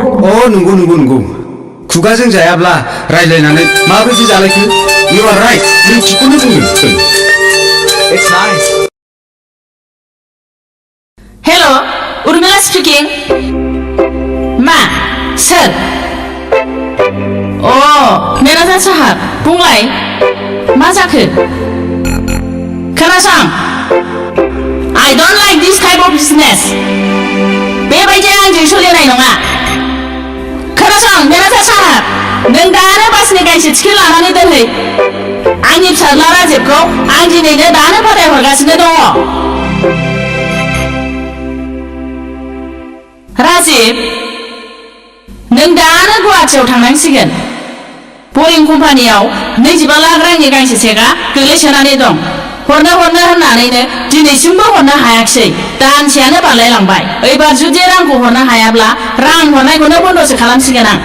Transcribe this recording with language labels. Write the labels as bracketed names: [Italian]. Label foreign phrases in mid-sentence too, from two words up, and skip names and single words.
[Bodo] अ नंगौ खुगाजों जायाब्ला रायलायनानै माबायदि जालायखो [English] you are right [Bodo] नों थिखौनो बुंदों [English] it's nice [Bodo] हेल' उर्मिला स्पिकिं मा सोर मेनेजार साहाब बुंलाय मा जाखो खोनासं [English] I don't like this type of business [Bodo] बेबायदि आंजों सोलिनाय नङा खोनासं मेनेजार साहाब नों दानो बासनि गांसे टिकेट लानानै दोनहै आंनि फिसाज्ला राजिबखौ आं दिनैनो दानो फाथायहरगासिनो दङ राजिब नों दानो गुवाहाटियाव थांनांसिगोन बरिं कम्पानियाव 25 लाख रांनि गांसे चेकआ गोग्लैसोनानै दं हरनो होननानैनो दिनैसिमबो हरनो हायाखिसै दानसेयानो बारलायलांबाय एबार जुदि रांखौ हरनो हायाब्ला रां हरनायखौनो बन्द'सो खालामसिगोन आं